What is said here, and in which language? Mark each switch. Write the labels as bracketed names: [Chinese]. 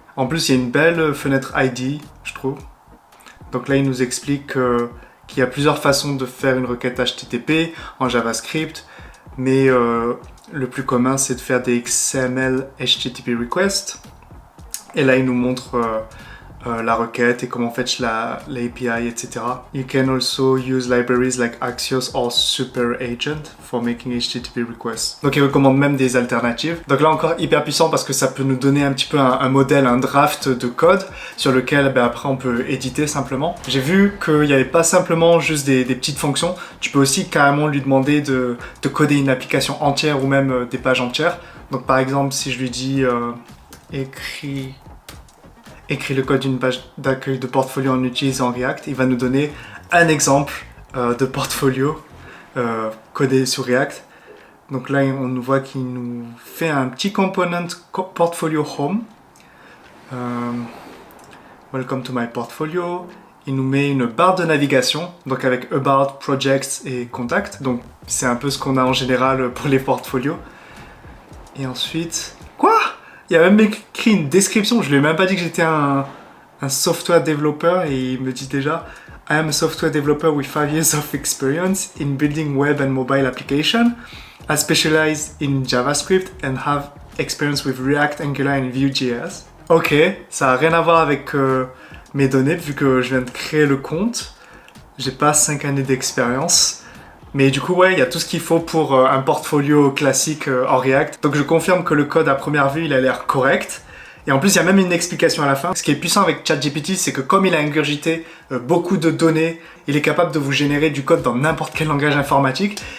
[French] En plus, il y a une belle fenêtre ID, je trouve. Donc là, il nous explique qu'il y a plusieurs façons de faire une requête HTTP en JavaScript, mais le plus commun, c'est de faire des XML HTTP requests. Et là, il nous montre la requête et comment fetch l'API, etc. [English] You can also use libraries like Axios or SuperAgent for making HTTP requests. [French] Donc il recommande même des alternatives. Donc là encore hyper puissant parce que ça peut nous donner un petit peu un modèle, un draft de code sur lequel après on peut éditer simplement. J'ai vu qu'il n'y avait pas simplement juste des petites fonctions. Tu peux aussi carrément lui demander de coder une application entière ou même des pages entières. Donc par exemple si je lui dis écrit le code d'une page d'accueil de portfolio en utilisant React, il va nous donner un exemple de portfolio codé sur React. Donc là, on nous voit qu'il nous fait un petit component portfolio home. [English] Welcome to my portfolio. [French] Il nous met une barre de navigation, donc avec About, Projects et Contact. Donc c'est un peu ce qu'on a en général pour les portfolios. Et ensuite... Quoi ? Il a même écrit une description, je lui ai même pas dit que j'étais un software développeur et il me dit déjà [English] I am a software developer with 5 years of experience in building web and mobile application. I specialize in JavaScript and have experience with React, Angular and Vue.js. [French] Ok, ça a rien à voir avec mes données vu que je viens de créer le compte. J'ai pas 5 années d'expérience. Mais du coup, ouais, il y a tout ce qu'il faut pour un portfolio classique en React. Donc je confirme que le code à première vue, il a l'air correct. Et en plus, il y a même une explication à la fin. Ce qui est puissant avec ChatGPT, c'est que comme il a ingurgité beaucoup de données, il est capable de vous générer du code dans n'importe quel langage informatique.